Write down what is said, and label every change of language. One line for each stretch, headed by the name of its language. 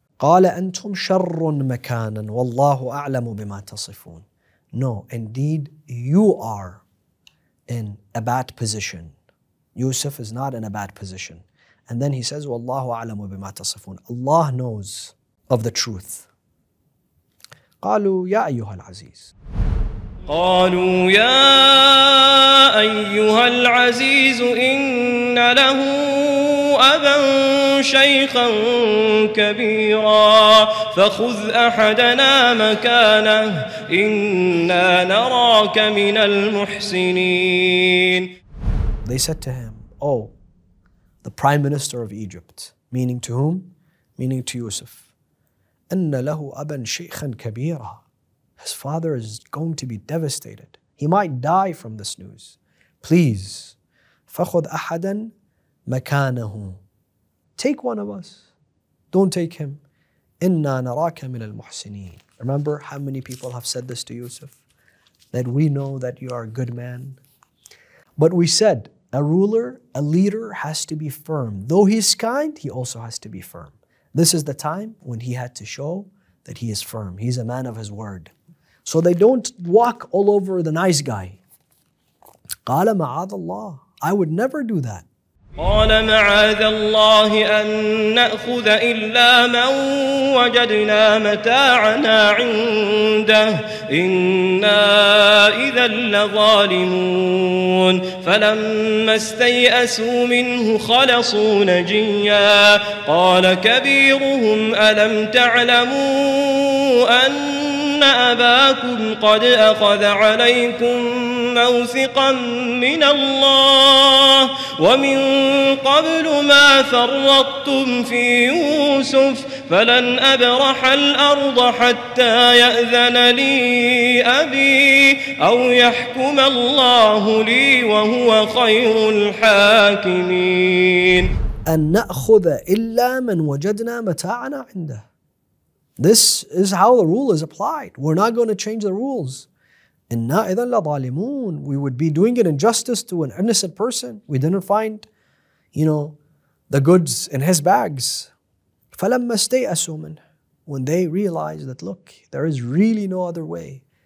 Arabic: قَالَ أَنْتُمْ شَرٌّ مَكَانًا وَاللَّهُ أَعْلَمُ بِمَا تَصِفُونَ.
English: No, indeed, you are in a bad position. Yusuf is not in a bad position. And then he says,
Arabic: وَاللَّهُ أَعْلَمُ بِمَا تَصِفُونَ.
English: Allah knows of the truth.
Arabic: قالوا يا أيها العزيز. قالوا يا أيها العزيز إن له أبا شيخا كبيرا فخذ أحدنا مكانه إنا نراك من المحسنين.
English: They said to him, oh, the Prime Minister of Egypt, meaning to whom? Meaning to Yusuf.
Arabic: إن له أبا شيخا كبيرا.
English: His father is going to be devastated. He might die from this news. Please,
Arabic: فَخُذْ أَحَدًا مَكَانَهُ.
English: Take one of us. Don't take him.
Arabic: إِنَّا نَرَاكَ مِنَ الْمُحْسِنِينَ.
English: Remember how many people have said this to Yusuf? That we know that you are a good man. But we said, a ruler, a leader has to be firm. Though he is kind, he also has to be firm. This is the time when he had to show that he is firm. He's a man of his word. So they don't walk all over the nice guy.
Arabic: قَالَ مَعَاذَ اللَّهِ.
English: I would never do that.
Arabic: قال معاذ الله أن نأخذ إلا من وجدنا متاعنا عنده إنا إذا لظالمون فلما استيئسوا منه خلصوا نجيا قال كبيرهم ألم تعلموا أن أباكم قد أخذ عليكم موثقا من الله ومن قبل ما فرطتم في يوسف فلن أبرح الأرض حتى يأذن لي أبي أو يحكم الله لي وهو خير الحاكمين. أن نأخذ إلا من وجدنا متاعنا عنده.
English: This is how the rule is applied. We're not going to change the rules.
Arabic: إِنَّا إِذًا لَظَالِمُونَ.
English: We would be doing an injustice to an innocent person. We didn't find, the goods in his bags.
Arabic: فَلَمَّا اسْتَيْأَسُوا مِنْهُ.
English: When they realized that, look, there is really no other way.